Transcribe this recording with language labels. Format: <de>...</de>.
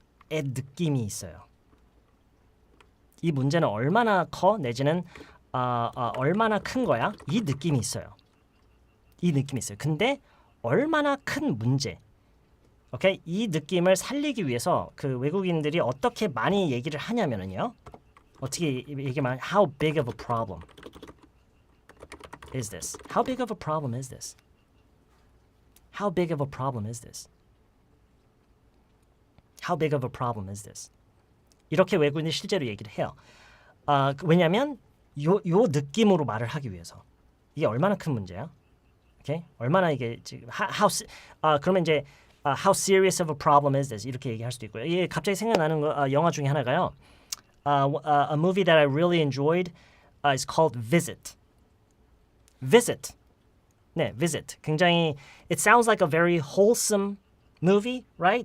<ko>의 느낌이 있어요. 이 문제는 얼마나 커? 내지는 얼마나 큰 거야? 이 느낌이 있어요. 이 느낌이 있어요. 근데 얼마나 큰 문제? 오케이? 이 느낌을 살리기 위해서 그 외국인들이 어떻게 많이 얘기를 하냐면은요. 어떻게 얘기하면</ko> <en>How big of a problem is this? How big of a problem is this? How big of a problem is this? How big of a problem is this?</en> <ko>이렇게 외국인이 실제로 얘기를 해요. 왜냐하면 요 느낌으로 말을 하기 위해서. 이게 얼마나 큰 문제야? 오케이? 얼마나 이게 지금 그러면 이제</ko> <en>how serious of a problem is this?</en> <ko>이렇게 얘기할 수도 있고요. 이게 갑자기 생각나는 영화 중에 하나가요.</ko> <en>A movie that I really enjoyed is called Visit. Visit. 네, Visit.</en> <ko>굉장히</ko> <en>it sounds like a very wholesome movie, right?</en>